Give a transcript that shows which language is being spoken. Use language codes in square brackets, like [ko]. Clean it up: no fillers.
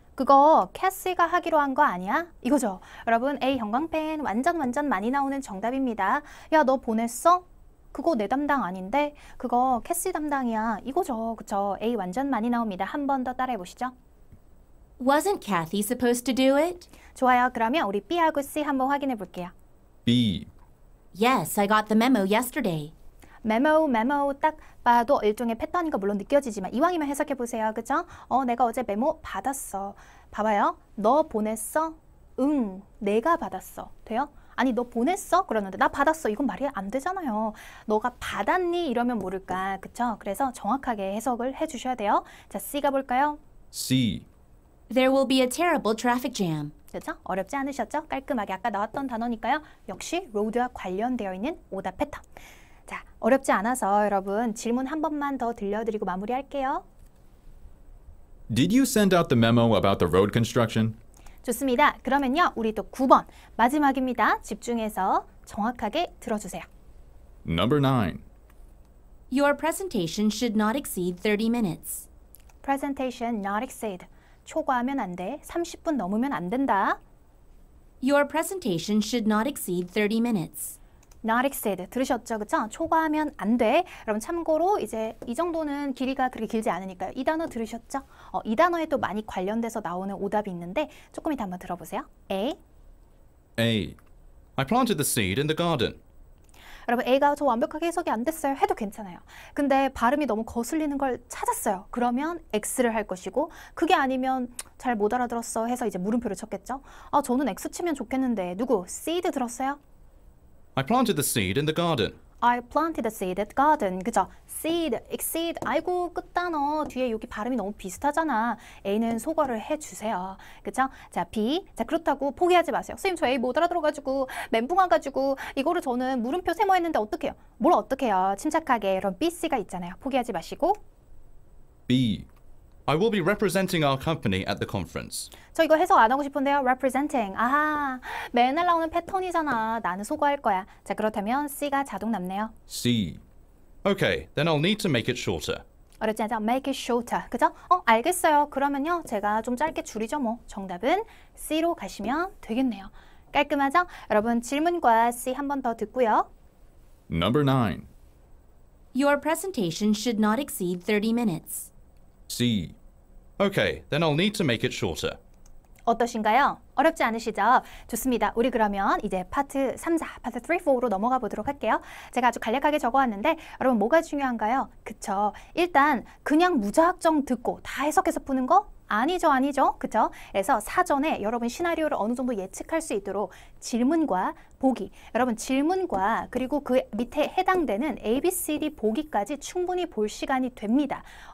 [ko] 그거 캐시가 하기로 한 거 아니야? 이거죠. 여러분 A 형광펜 완전 많이 나오는 정답입니다. 야, 너 보냈어? 그거 내 담당 아닌데? 그거 캐시 담당이야. 이거죠. 그쵸? A 완전 많이 나옵니다. 한 번 더 따라해 보시죠. [en] Wasn't Kathy supposed to do it? [ko] 좋아요. 그러면 우리 B하고 C 한번 확인해 볼게요. [en] B. Yes, I got the memo yesterday. [ko] 메모 딱 봐도 일종의 패턴인 거 물론 느껴지지만 이왕이면 해석해 보세요. 그죠? 내가 어제 메모 받았어. 봐봐요. 너 보냈어? 응, 내가 받았어. 돼요? 아니, 너 보냈어? 그러는데 나 받았어. 이건 말이 안 되잖아요. 너가 받았니? 이러면 모를까. 그쵸? 그래서 정확하게 해석을 해 주셔야 돼요. 자, C가 볼까요? [en] C. There will be a terrible traffic jam. [ko] 그렇죠? 어렵지 않으셨죠? 깔끔하게 아까 나왔던 단어니까요. 역시 로드와 관련되어 있는 오답 패턴. 자, 어렵지 않아서 여러분 질문 한 번만 더 들려드리고 마무리할게요. [en] Did you send out the memo about the road construction? [ko] 좋습니다. 그러면요. 우리 또 9번 마지막입니다. 집중해서 정확하게 들어주세요. [en] Number 9. Your presentation should not exceed 30 minutes. Presentation not exceed. [ko] 초과하면 안 돼. 30분 넘으면 안 된다. [en] Your presentation should not exceed 30 minutes. not exceed [ko] 들으셨죠? 그쵸? 초과하면 안 돼. 여러분 참고로 이제 이 정도는 길이가 그렇게 길지 않으니까요. 이 단어 들으셨죠? 이 단어에 또 많이 관련돼서 나오는 오답이 있는데 조금 이따 한번 들어보세요. [en] A. A. I planted the seed in the garden. [ko] 여러분 A가 저 완벽하게 해석이 안 됐어요 해도 괜찮아요. 근데 발음이 너무 거슬리는 걸 찾았어요. 그러면 X를 할 것이고 그게 아니면 잘 못 알아들었어 해서 이제 물음표를 쳤겠죠. 저는 X 치면 좋겠는데 누구? seed 들었어요? [en] I planted the seed in the garden. I planted a seed at garden. [ko] 그죠? [en] seed, exceed. [ko] 아이고 끝단어 뒤에 여기 발음이 너무 비슷하잖아. A는 소거를 해주세요. 그죠? 자 B. 자 그렇다고 포기하지 마세요. 선생님 저 A 못 알아들어가지고 멘붕 와가지고 이거를 저는 물음표 세모했는데 어떡해요? 뭘 어떡해요? 침착하게 이런 B, C가 있잖아요. 포기하지 마시고. [en] B. I will be representing our company at the conference. [ko] 저 이거 해석 안 하고 싶은데요. [en] representing. [ko] 아하, 맨날 나오는 패턴이잖아. 나는 소거할 거야. 자 그렇다면 C가 자동 남네요. [en] C. Okay, then I'll need to make it shorter. [ko] 어렵지 않죠? [en] make it shorter. [ko] 그죠? 알겠어요. 그러면요. 제가 좀 짧게 줄이죠 뭐. 정답은 C로 가시면 되겠네요. 깔끔하죠? 여러분 질문과 C 한 번 더 듣고요. [en] Number 9. Your presentation should not exceed 30 minutes. C. Okay, then I'll need to make it shorter. [ko] 어떠신가요? 어렵지 않으시죠? 좋습니다. 우리 그러면 이제 파트 3, 4, 파트 3, 4로 넘어가 보도록 할게요. 제가 아주 간략하게 적어왔는데 여러분 뭐가 중요한가요? 그쵸? 일단 그냥 무작정 듣고 다 해석해서 푸는 거? 아니죠. 그쵸? 그래서 사전에 여러분 시나리오를 어느 정도 예측할 수 있도록 질문과 보기, 여러분 질문과 그리고 그 밑에 해당되는 A, B, C, D 보기까지 충분히 볼 시간이 됩니다.